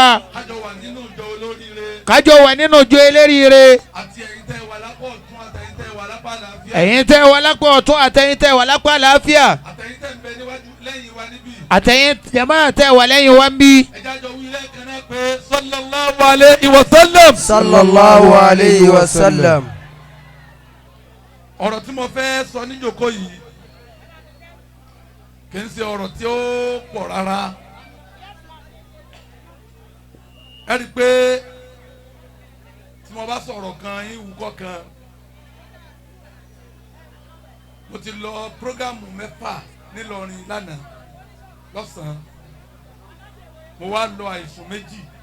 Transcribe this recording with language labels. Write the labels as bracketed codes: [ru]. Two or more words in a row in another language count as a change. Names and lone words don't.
[yo] kájọ wà nínú ìjọ olóríire. kájọ wà nínú ìjọ eléríire. àti ẹ̀yin tẹ́ wà lápá ọ̀tún àtẹ̀yin tẹ́ wà lápá àlàáfíà. ẹ̀yin tẹ́ wà lápá ọ̀tún àtẹ̀yin tẹ́ wà lápá àlàáfíà. àtẹ̀yin tẹ́ ń bẹ níwájú lẹ́yìn wa níbí. àtẹ̀yin jàmáà tẹ́ wà lẹ́yìn wa ń bí. ẹja jọ wí lẹ́ẹ̀kan náà pé [ar] صلى الله عليه وسلم. صلى الله عليه وسلم. [yo] ọ̀rọ̀ tí mo fẹ́ sọ níjókòó yìí kì í ṣe ọ̀rọ̀ tí ó pọ̀ rárá. ẹ rí i pé tí mo bá sọ̀rọ̀ kan ìwúkọ́ kan mo ti lọ prógámù mẹ́fà nílọrin lánàá lọ́sàn-án mo wá lọ àìsùn méjì